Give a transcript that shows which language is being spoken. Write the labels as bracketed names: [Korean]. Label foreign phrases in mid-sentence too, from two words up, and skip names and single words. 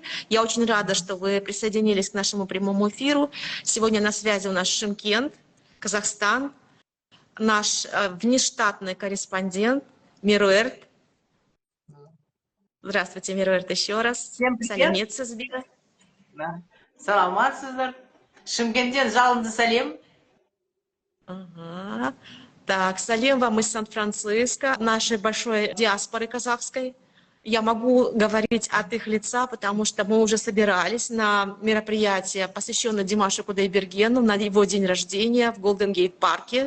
[Russian] Я очень рада, что вы присоединились к нашему прямому эфиру. Сегодня на связи у нас Шымкент, Казахстан, наш внештатный корреспондент Мируэрт. Здравствуйте, Мируэрт, еще раз. Всем привет. [Kazakh] Сәлеметсіз бе? Да. Саламатсыздар. Шымкенттен жалынды сәлем. [Russian] Ага. Так, салем вам из Сан-Франциско, нашей большой диаспоры казахской. Я могу говорить от их лица, потому что мы уже собирались на мероприятие, посвященное Димашу Кудайбергену, на его день рождения в Голден-Гейт-парке.